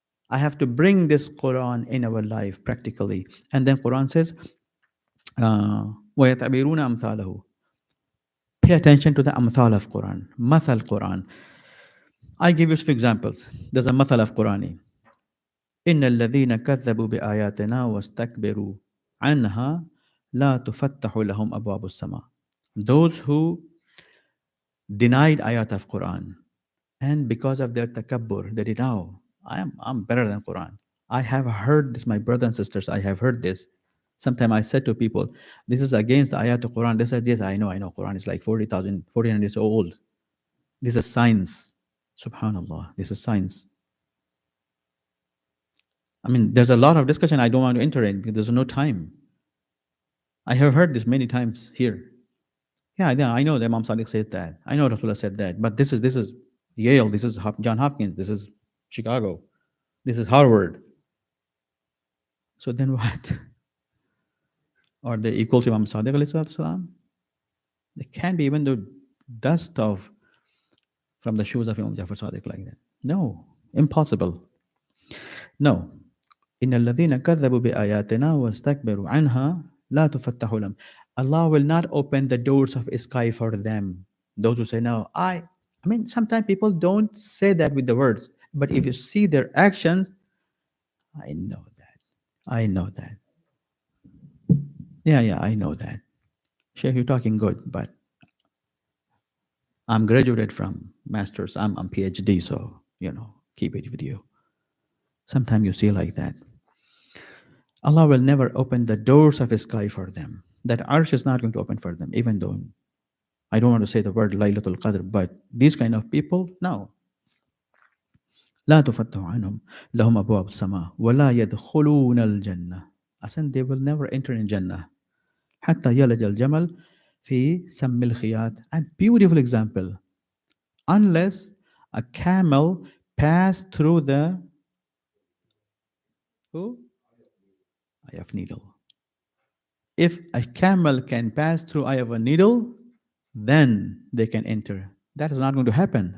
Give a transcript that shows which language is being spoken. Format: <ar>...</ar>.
<en>I have to bring this Quran in our life practically. And then Quran says,</en> <ar>وَيَتَعْبِرُونَ أَمْثَالَهُ.</ar> <en>Pay attention to the amthal of Quran, mathal Quran. I give you a few examples. There's a mathal of Qurani.</en> <ar>إن الذين كذبوا بآياتنا واستكبروا عنها لا تفتح لهم أبواب السماء.</ar> <en>Those who denied ayat of Quran and because of their takabbur, they did, oh, I'm better than Quran. I have heard this, my brothers and sisters, I have heard this. Sometimes I said to people, this is against the ayat of Quran. They said, yes, I know, Quran is like 1400 years old. This is science. Subhanallah, this is science. I mean, there's a lot of discussion I don't want to enter in because there's no time. I have heard this many times here. Yeah, I know that Imam Sadiq said that. I know Rasulullah said that. But this is Yale, this is John Hopkins, this is Chicago, this is Harvard. So then what? Are they equal to Imam Sadiq alayhi salam? They can't be even the dust of from the shoes of Imam Jafar Sadiq like that. No, impossible. No.</en> <ar>إن الذين كذبوا بآياتنا واستكبروا عنها لا تفتح لهم.</ar> <en>Allah will not open the doors of sky for them. Those who say no, I mean, sometimes people don't say that with the words, but if you see their actions, I know that. I know that. Yeah, I know that. Sheikh, you're talking good, but I'm graduated from masters. I'm PhD, so keep it with you. Sometimes you see like that. Allah will never open the doors of the sky for them. That arsh is not going to open for them, even though I don't want to say the word Laylatul Qadr, but these kind of people, no.</en> <ar>لا تفتح عنهم لهم أبواب السماء ولا يدخلون الجنة.</ar> <en>Ascend, they will never enter in Jannah.</en> <ar>حتى يلج الجمل في سم الخياط.</ar> <en>And beautiful example. Unless a camel passed through the eye of needle. If a camel can pass through eye of a needle, then they can enter. That is not going to happen.</en>